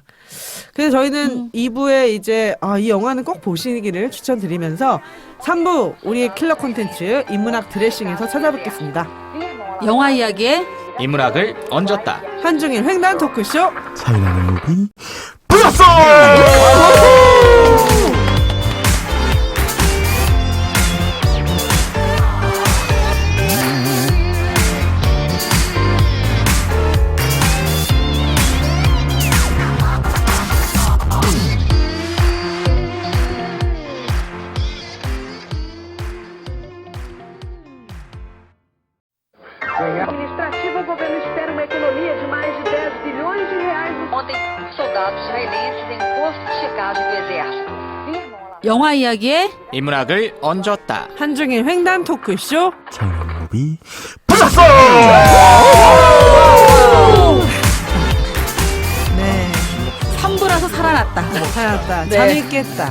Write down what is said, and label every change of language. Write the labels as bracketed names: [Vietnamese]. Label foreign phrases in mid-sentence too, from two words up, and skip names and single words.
[Korean] 그래서 저희는 2부에 이제 이 영화는 꼭 보시기를 추천드리면서 3부 우리의 킬러 콘텐츠 인문학 드레싱에서 찾아뵙겠습니다. 영화 이야기에 인문학을 얹었다. 한중일 횡단 토크쇼 차이나는 무비 플러스! [Portuguese] Administrativo, o governo espera uma economia de mais de 10 bilhões de reais. Ontem, soldados israelenses em posto de checagem do exército. [Korean] 영화 이야기에 인문학을 얹었다. 한중일 횡단 토크쇼 차이나는 무비 플러스! 네 3부라서 살아났다. 살았다. 네. 잠이 깼다.